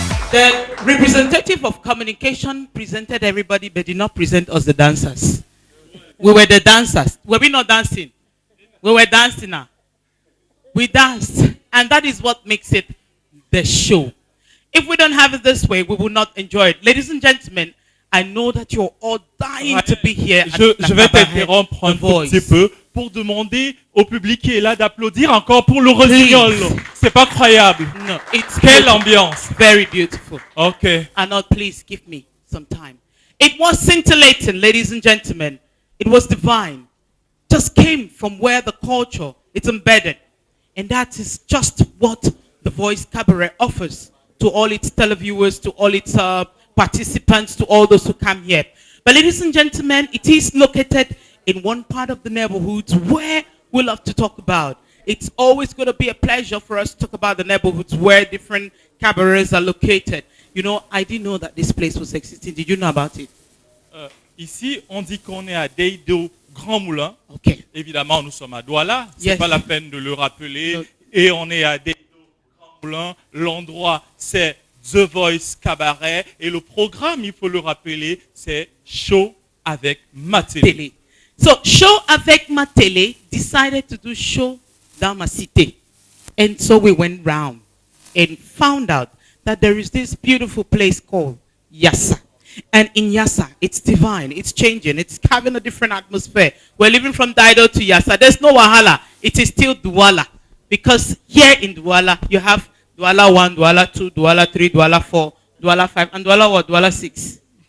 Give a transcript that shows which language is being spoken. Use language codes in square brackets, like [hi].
[en] The representative of communication presented everybody, but did not present us the dancers. We were the dancers. Were we not dancing? We were dancing now. We danced. And that is what makes it the show. If we don't have it this way, we will not enjoy it. Ladies and gentlemen, I know that you're all dying to be here. [fr] Je vais t'interrompre un tout petit peu pour demander au public qui est là d'applaudir encore pour le Rossignol. C'est pas croyable. [en] No, it's [fr] Quelle [en] beautiful. [fr] ambiance. [en] Very beautiful. Ok. Arnold, please give me some time. It was scintillating, ladies and gentlemen. It was divine. Just came from where the culture is embedded. And that is just what The Voice Cabaret offers to all its televiewers, to all its participants, to all those who come here. But ladies and gentlemen, it is located in one part of the neighborhoods where we love to talk about. It's always going to be a pleasure for us to talk about the neighborhoods where different cabarets are located. You know, I didn't know that this place was existing. Did you know about it? [fr] Ici, on dit qu'on est à Deido Grand Moulin. [en] Okay. [fr] Évidemment, nous sommes à Douala. C'est [en] Yes. [fr] pas la peine de le rappeler. [en] No. [fr] Et on est à Deido Grand Moulin. L'endroit, c'est The Voice Cabaret. Et le programme, il faut le rappeler, c'est Show avec Matéli. Télé. [en] So, Show avec ma télé decided to do show [fr] dans ma cité. [en] And so we went round and found out that there is this beautiful place called Yassa. And in Yassa, it's divine, it's changing, it's having a different atmosphere. We're living from Dido to Yassa. There's no Wahala. It is still Douala. Because here in Douala, you have Douala 1, Douala 2, Douala 3, Douala 4, Douala 5, and Douala what? Douala 6.